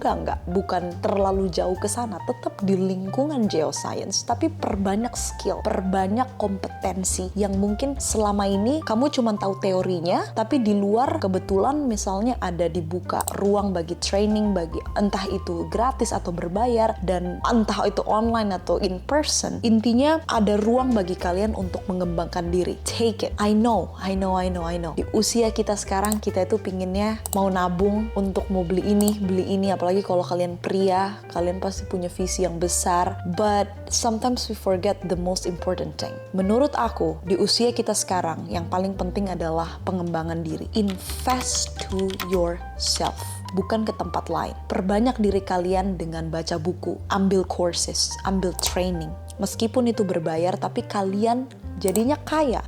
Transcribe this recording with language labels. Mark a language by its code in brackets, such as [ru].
[id] Enggak. Bukan terlalu jauh ke sana. Tetap di lingkungan geoscience, tapi perbanyak skill, perbanyak kompetensi yang mungkin selama ini kamu cuma tahu teorinya, tapi di luar kebetulan misalnya ada dibuka ruang bagi training, bagi entah itu gratis atau berbayar, dan entah itu online atau in person. Intinya ada ruang bagi kalian untuk mengembangkan diri. Take it. I know. Di usia kita sekarang, kita itu pinginnya mau nabung untuk mau beli ini, apalagi kalau kalian pria, kalian pasti punya visi yang besar. [en] But sometimes we forget the most important thing. [id] Menurut aku, di usia kita sekarang, yang paling penting adalah pengembangan diri. Invest to yourself, bukan ke tempat lain. Perbanyak diri kalian dengan baca buku, ambil courses, ambil training. Meskipun itu berbayar, tapi kalian jadinya kaya.